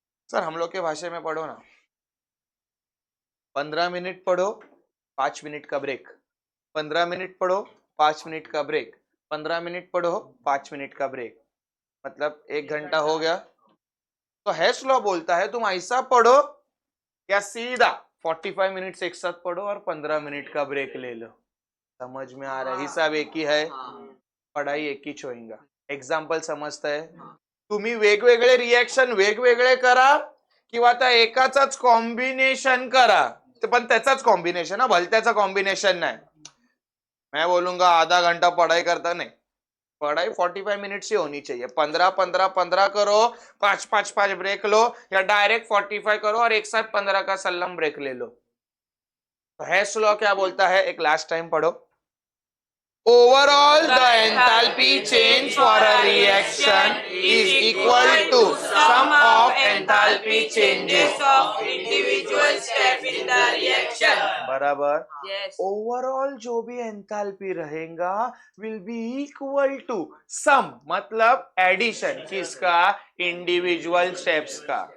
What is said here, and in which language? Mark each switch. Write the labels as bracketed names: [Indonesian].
[Hindi] Sir हम लोग के भाषा में पढ़ो ना, 15 मिनट पढ़ो 5 मिनट का ब्रेक, 15 मिनट पढ़ो 5 मिनट का ब्रेक, 15 मिनट पढ़ो 5 मिनट का ब्रेक, मतलब 1 घंटा हो गया। तो हेस लॉ बोलता है तुम ऐसा पढ़ो या सीधा 45 मिनट्स एक साथ पढ़ो और 15 मिनट का ब्रेक ले लो। समझ में आ रहा है? हिसाब एक ही है, पढ़ाई एक ही छोएगा। एग्जाम्पल समजता है? [Marathi] तुम्ही वेगवेगळे रिएक्शन वेगवेगळे करा किंवा त्या एकाचाच कॉम्बिनेशन करा, पण त्याचाच कॉम्बिनेशन है, भलत्याचा कॉम्बिनेशन नाही। [Hindi] मैं बोलूंगा आधा घंटा पढ़ाई करता, नहीं, पढ़ाई 45 मिनट से होनी चाहिए। 15 करो, 5 ब्रेक लो, या डायरेक्ट 45 करो और एक साथ 15 का सल्लम ब्रेक ले लो। तो हेस लॉ क्या बोलता है, एक लास्ट टाइम पढ़ो। [English] Overall the enthalpy change for a reaction is equal to sum of enthalpy changes. of individual step in the reaction. [Hindi] बराबर। [English] Yes. [Hindi] ओवरऑल जो भी एंथैल्पी रहेगा [English] will be equal to sum, [Hindi] मतलब एडिशन किसका, individual steps का।